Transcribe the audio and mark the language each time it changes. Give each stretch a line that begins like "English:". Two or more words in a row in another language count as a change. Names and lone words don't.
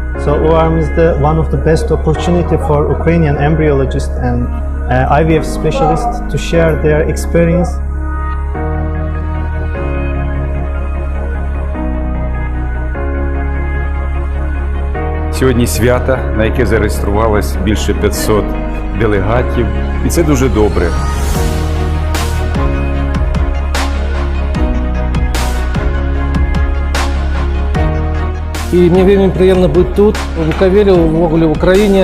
English: So OVARIAN is one of the best opportunity for Ukrainian embryologists and IVF specialists to share their experience.
Ukrainian: Сьогодні свято, на яке зареєструвалось більше 500 делегатів, і це дуже добре. І мені вельми приємно бути тут, у Буковелі, в Україні.